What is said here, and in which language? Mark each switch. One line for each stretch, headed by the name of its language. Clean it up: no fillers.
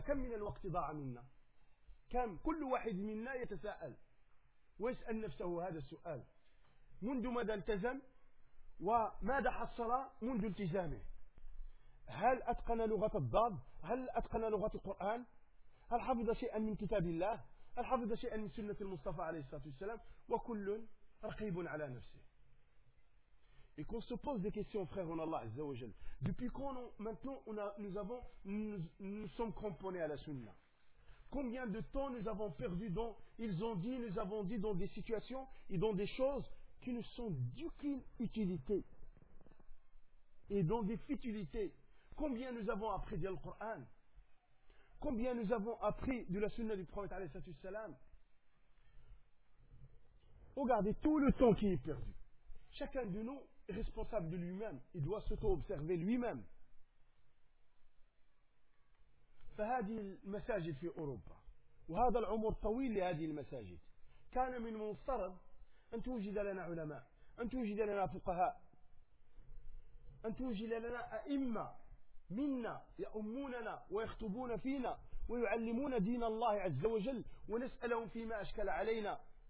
Arabic: كم من الوقت ضاع منا؟ كم كل واحد منا يتساءل ويسأل نفسه هذا السؤال منذ ماذا التزم وماذا حصل منذ التزامه؟ هل أتقن لغة الضاد؟ هل أتقن لغة القرآن؟ هل حفظ شيئا من كتاب الله؟ هل حفظ شيئا من سنة المصطفى عليه الصلاة والسلام؟ وكل رقيب على نفسه.
French: Et qu'on se pose des questions, frères, en Allah Azza wa Jal. Depuis quand maintenant nous sommes cramponnés à la Sunna? Combien de temps nous avons perdu dans, ils ont dit, nous avons dit dans des situations et dans des choses qui ne sont d'aucune utilité et dans des futilités? Combien nous avons appris dans le Coran? Combien nous avons appris de la sunna du prophète alayhi salam? Regardez tout le temps qui est perdu. Chacun de nous est responsable de lui-même. Il doit s'auto-observer lui-même.
Arabic: فهذه المساجد في أوروبا وهذا العمر طويل لهذه المساجد كان من المفترض أن توجد لنا علماء, أن توجد لنا فقهاء, أن توجد لنا أئمة منا يأموننا ويخطبون فينا ويعلمون دين الله عز وجل ونسألهم فيما أشكل علينا.